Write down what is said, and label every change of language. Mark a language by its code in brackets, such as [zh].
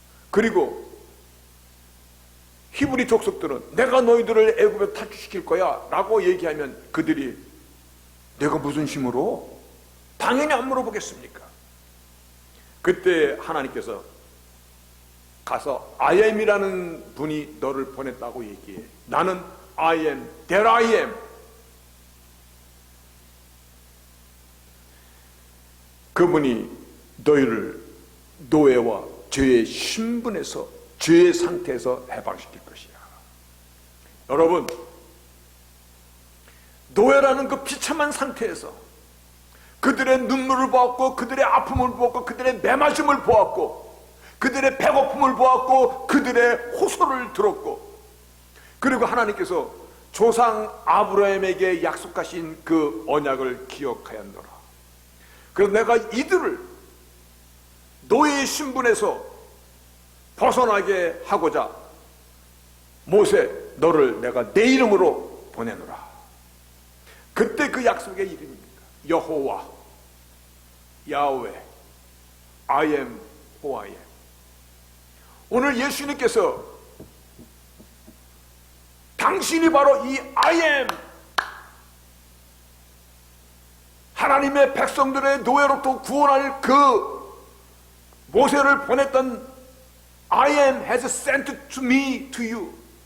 [ko] 그리고 히브리 족속들은 내가 너희들을 애굽에 탈출시킬 거야 라고 얘기하면 그들이 내가 무슨 힘으로? 당연히 안 물어보겠습니까? 그때 하나님께서 가서 I am이라는 분이 너를 보냈다고 얘기해. 나는 [en] I am that I am. [ko] 그분이 너희를 노예와 죄의 신분에서 죄의 상태에서 해방시킬 것이야. 여러분, 노예라는 그 비참한 상태에서 그들의 눈물을 보았고 그들의 아픔을 보았고 그들의 매맞음을 보았고 그들의 배고픔을 보았고 그들의 호소를 들었고 그리고 하나님께서 조상 아브라함에게 약속하신 그 언약을 기억하였노라. 그래서 내가 이들을 노예의 신분에서 벗어나게 하고자 모세 너를 내가 내 이름으로 보내노라. 그때 그 약속의 이름입니다. [en] 여호와 야훼 I am who I am. [ko] 오늘 예수님께서 당신이 바로 이 [en] I am 하나님의 백성들의 노예로부터 구원할 그 모세를 보냈던 I am has sent to me to you.